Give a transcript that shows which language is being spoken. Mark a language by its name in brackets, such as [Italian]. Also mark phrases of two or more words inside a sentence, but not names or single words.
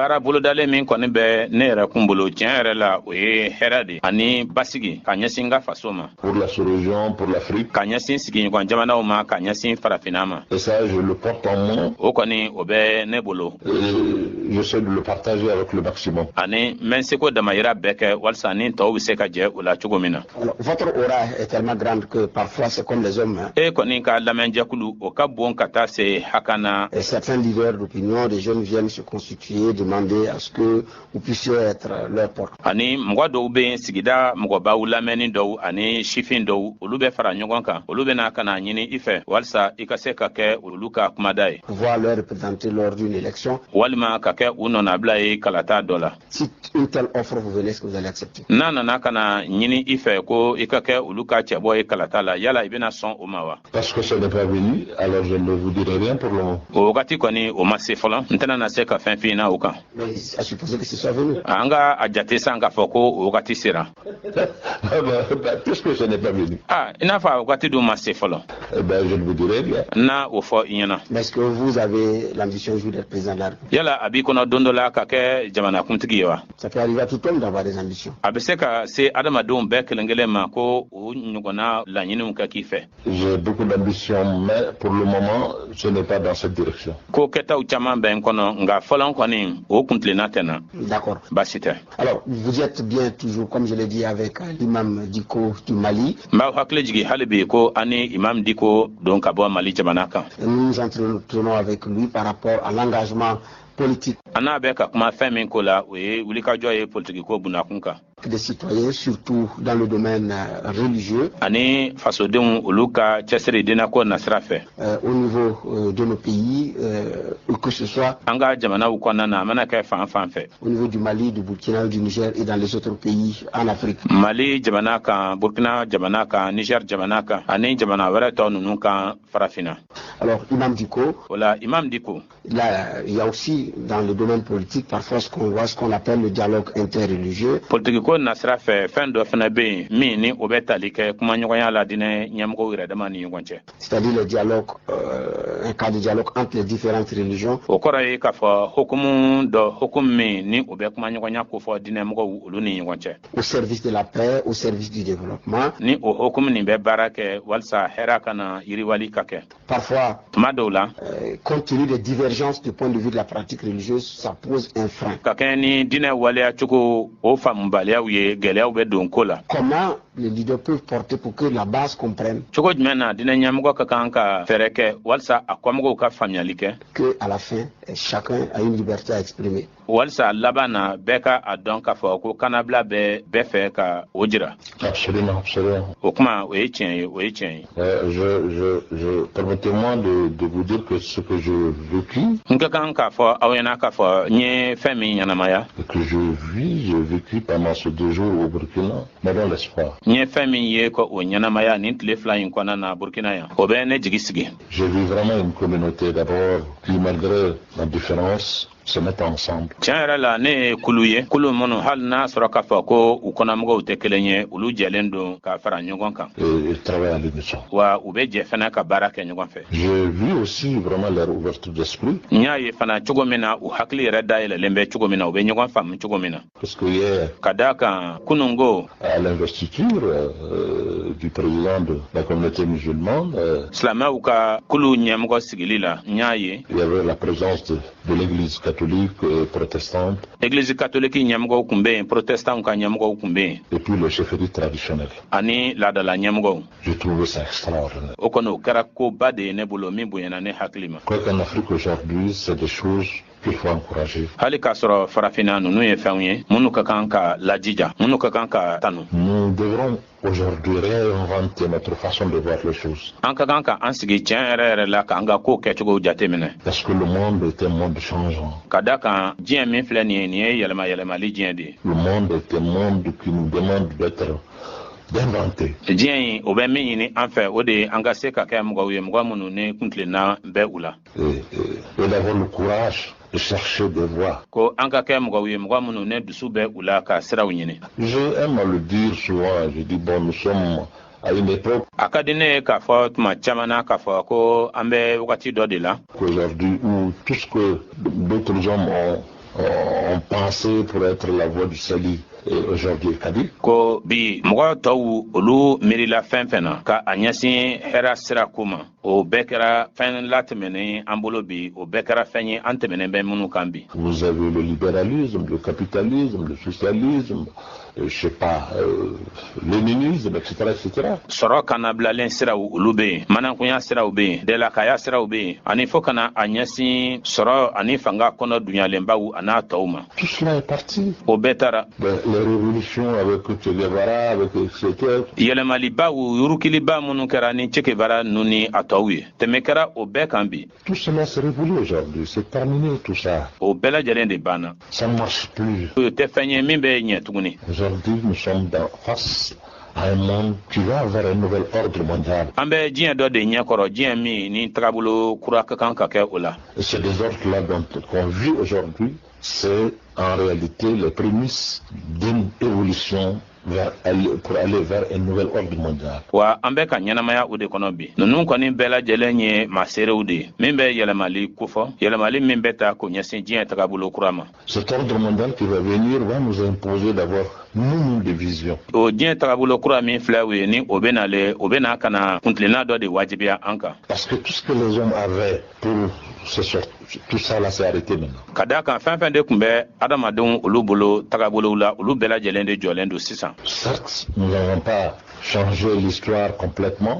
[Bambara] baara bolodalen min kɔni bɛ ne yɛrɛ kun bolo tiɲɛ yɛrɛ la o ye hɛrɛ de ani basigi ka ɲɛsin ka faso ma. [French] Pour la sous-région, pour l'Afrique. [Bambara] Ka ɲɛsin sigiɲɔgɔn jamanaw ma ka ɲɛsin farafinna ma. [French] Et ça, je le porte en moi. [Bambara] O kɔni o bɛ ne bolo. [French] J'essaie de le partager avec le maximum. [Bambara] Ani n bɛ n seko damayira bɛɛ kɛ walasa ni tɔw bɛ se ka jɛ o la cogo min na. [French] Votre aura est tellement grande que parfois c'est comme les hommes. [Bambara] E kɔni ka lamɛnjɛkulu o ka bon ka taa se hakana. [French] Et certains leaders d'opinion, des jeunes viennent se constituer, demander à ce que vous puissiez être leur porte. [Bambara] Ani mɔgɔ dɔw bɛ yen sigida mɔgɔbaw lamɛnni dɔw ani sifin dɔw olu bɛ fara ɲɔgɔn kan olu bɛ na ka na ɲini i fɛ walasa i ka se ka kɛ olu ka kumada ye. [French] Pouvoir leur représenter lors d'une élection. [Bambara] Walima ka kɛ u nɔnabila ye kalata dɔ la. [French] Si une telle offre vous venez, est-ce que vous allez accepter? [Bambara] N'a nana ka na ɲini i fɛ ko i ka kɛ olu ka cɛbɔ ye kalata la yala i bɛna sɔn o ma wa? [French] Parce que ça n'est pas venu, alors je ne vous dirai rien pour le moment. [Bambara] O wagati kɔni o ma se fɔlɔ n tɛna na se ka fɛn f'i na o kan. [French] Mais à supposer que ce soit venu. [Bambara] An ka a jate san k'a fɔ ko o wagati sera. [French] Puisque ce n'est pas venu. [Bambara] I n'a fɔ a wagati dun ma se fɔlɔ. [French] Je ne vous dirai rien. [Bambara] Na o fɔ i ɲɛna. [French] Mais est-ce que vous avez l'ambition un jour d'être président de la République? [Bambara] Yala a b'i kɔnɔ don dɔ la ka kɛ jamanakuntigi ye wa? [French] Ça peut arriver à tout homme d'avoir des ambitions. [Bambara] A bɛ se ka se adamadenw bɛɛ kelen kelen ma ko o ɲɔgɔnna laɲiniw kɛ k'i fɛ. [French] J'ai beaucoup d'ambition, mais pour le moment, ce n'est pas dans cette direction. [Bambara] Ko kɛtaw caman bɛ n kɔnɔ nka fɔlɔ kɔni o kuntilenna tɛ na. [French] D'accord. [Bambara] Baasi tɛ. [French] Alors, vous êtes bien toujours, comme je l'ai dit, avec l'imam Diko du Mali. [Bambara] N b'aw hakili jigi hali bi ko ani imam Diko don ka bɔ Mali jamana kan. [French] Nous nous entretenons avec lui par rapport à l'engagement politique. [Bambara] A n'a bɛ ka kuma fɛn min ko la o ye wulikajɔ ye politiki ko bunakun kan. [French] Des citoyens, surtout dans le domaine religieux. [Bambara] Ani fasodenw olu ka cɛsiri dinako nasira fɛ. [French] Au niveau de nos pays, que ce soit. [Bambara] An ka jamanaw kɔnɔna na a mana kɛ fan fan fɛ. [French] Au niveau du Mali, du Burkina, du Niger et dans les autres pays en Afrique. [Bambara] Mali jamana kan, Burkina jamana kan, Niger jamana kan, ani jamana wɛrɛ tɔ ninnu kan farafinna. [French] Alors, Imam Diko. Voilà, Imam Diko. Là, il y a aussi dans le domaine politique parfois ce qu'on voit, ce qu'on appelle le dialogue interreligieux. [Bambara] Politique ko nasira fɛ fɛn dɔ fana bɛ yen min ni o bɛ tali kɛ kumaɲɔgɔnya la diinɛ ɲɛmɔgɔw yɛrɛ dama ni ɲɔgɔn cɛ. [French] C'est-à-dire le dialogue, un cas de dialogue entre les différentes religions. [Bambara] O kɔrɔ ye k'a fɔ hukumu min ni o bɛ kumaɲɔgɔnya ko fɔ diinɛmɔgɔw olu ni ɲɔgɔn cɛ. [French] Au service de la paix, au service du développement. [Bambara] Ni o hukumu nin bɛ baara kɛ walasa hɛrɛ kana yiriwali ka kɛ. [French] Parfois, [Bambara] tuma dɔw la, [French] compte tenu des divergences du point de vue de la pratique religieuse, ça pose un frein. [Bambara] Ka kɛ ni diinɛ waleya cogo o faamubaliyaw ye gɛlɛyaw bɛ don ko la. [French] Comment les leaders peuvent porter pour que la base comprenne? [Bambara] Cogo jumɛn na diinɛ ɲɛmɔgɔ ka kan ka fɛɛrɛ kɛ walasa a kɔmɔgɔw ka faamuyali kɛ. [French] Que à la fin, chacun a une liberté à exprimer. [Bambara] Walasa laban na bɛɛ ka a dɔn k'a fɔ ko kanabila bɛ bɛɛ fɛ ka o jira. [French] Absolument, absolument. [Bambara] O kuma o ye tiɲɛ ye, o ye tiɲɛ ye. [French] Permettez-moi de vous dire que ce que j'ai vécu. [Bambara] N ka kan k'a fɔ aw ɲɛna k'a fɔ n ye fɛn min ɲɛnamaya. [French] Que j'ai vécu pendant ces 2 jours au Burkina, me donne l'espoir. [Bambara] N ye fɛn min ye ko o ɲɛnamaya nin tile 2 in kɔnɔna na Burkina yan o bɛ ne jigi sigi. [French] J'ai vu vraiment une communauté d'abord qui, malgré la différence, se mettre ensemble. [Bambara] Tiɲɛ yɛrɛ la ne ye kulu ye kulu minnu hali n'a sɔrɔ k'a fɔ ko u kɔnɔmɔgɔw tɛ kelen ye olu jɛlen don ka fara ɲɔgɔn kan. [French] Et travailler à l'unisson. [Bambara] Wa u bɛ jɛ fana ka baara kɛ ɲɔgɔn fɛ. [French] J'ai vu aussi vraiment leur ouverture d'esprit. [Bambara] N y'a ye fana cogo min na u hakili yɛrɛ dayɛlɛlen bɛ cogo min na u bɛ ɲɔgɔn faamu cogo min na. [French] Parce que hier, [Bambara] ka d'a kan kunungo [French] à l'investiture du président de la communauté musulmane, [Bambara] silamɛw ka kulu ɲɛmɔgɔ sigili la n y'a ye. [French] Il y avait la présence de l'église catholique et protestante. Église catholique [Bambara] ɲɛmɔgɔw kun bɛ yen, protestants ka ɲɛmɔgɔw kun bɛ yen. [French] Et puis le chefferie traditionnel. [Bambara] Ani laadala ɲɛmɔgɔw. [French] J'ai trouvé ça extraordinaire. [Bambara] O kɔni o kɛra koba de ye ne bolo min bonyana ne hakili ma. [French] Quoi qu'en Afrique aujourd'hui, c'est des choses qu'il faut encourager. [Bambara] Hali k'a sɔrɔ farafinna ninnu ye fɛnw ye minnu ka kan ka lajija, minnu ka kan ka tanu. [French] Nous devrons aujourd'hui réinventer notre façon de voir les choses. [Bambara] An ka kan ka an sigi tiɲɛ yɛrɛ yɛrɛ la k'an ka kow kɛcogow jateminɛ. [French] Parce que le monde est un monde changeant. [Bambara] Ka d'a kan diɲɛ min filɛ nin ye yɛlɛma yɛlɛmali diɲɛ de ye. [French] Le monde est un monde qui nous demande d'inventer. [Bambara] Diɲɛ in o bɛ min ɲini an fɛ o de ye an ka se ka kɛ mɔgɔw ye mɔgɔ minnu ni kuntilenna bɛ u la. [French] Et d'avoir le courage de chercher des voies. [Bambara] Ko an ka kɛ mɔgɔw ye mɔgɔ minnu ne dusu bɛ u la ka siraw ɲini. [French] Je aime à le dire souvent, je dis bon, nous sommes à une époque. [Bambara] A ka di ne ye k'a fɔ tuma caman na k'a fɔ ko an bɛ wagati dɔ de la. [French] Aujourd'hui où tout ce que d'autres hommes ont pensé pour être la voie du salut aujourd'hui est caduque. [Bambara] Ko bi mɔgɔ tɔw olu miirila fɛn fɛn na ka a ɲɛsin hɛrɛ sira ko ma o bɛɛ kɛra fɛn latɛmɛnen an bolo bi o bɛɛ kɛra fɛn ye an tɛmɛnen bɛ minnu kan bi. [French] Vous avez le libéralisme, le capitalisme, le socialisme, je sais pas, léninisme, etc., etc. [Bambara] Sɔrɔ kanabilalen siraw olu bɛ yen, manakunya siraw bɛ yen, dɛlakaya siraw bɛ yen, ani fo kana a ɲɛsin sɔrɔ ani fanga kɔnɔ dunyalenbaw a n'a tɔw ma. [French] Tout cela est parti. [Bambara] O bɛɛ taara. [French] Les révolutions avec Che Guevara, avec etc. [Bambara] Yɛlɛmalibaw yurukiliba minnu kɛra ni Che Guevara ninnu ni a tɔw ye, tɛmɛ kɛra o bɛɛ kan bi. [French] Tout cela s'est révolu aujourd'hui, c'est terminé tout ça. [Bambara] O bɛɛ lajɛlen de banna. [French] Ça ne marche plus. [Bambara] O tɛ fɛn ye min bɛ ɲɛ tuguni. [French] Aujourd'hui, nous sommes face à un monde qui va vers un nouvel ordre mondial. [Bambara] An bɛ diɲɛ dɔ de ɲɛkɔrɔ, diɲɛ min ni tagabolo kura ka kan ka kɛ o la. [French] Et ce désordre-là qu'on vit aujourd'hui, c'est en réalité les prémices d'une évolution pour aller vers un nouvel ordre mondial. [Bambara] Wa an bɛ ka ɲɛnamaya o de kɔnɔ bi. Ninnu kɔni bɛɛ lajɛlen ye maaserew de ye min bɛ yɛlɛmali kofɔ, yɛlɛmali min bɛ ta k'o ɲɛsin diɲɛ tagabolo kura ma. [French] Cet ordre mondial qui va venir va nous imposer d'abord nous des visions. [Bambara] O diɲɛ tagabolo kura min filɛ o ye ni o bɛ nale o bɛ na ka na kuntilenna dɔ de wajibiya an kan. [French] Parce que tout ce que les hommes avaient pour se sortir, tout ça là s'est arrêté maintenant. [Bambara] Ka d'a kan fɛn fɛn de tun bɛ adamadenw olu bolo tagabolow la olu bɛɛ lajɛlen de jɔlen don sisan. [French] Certes, nous n'avons pas changé l'histoire complètement.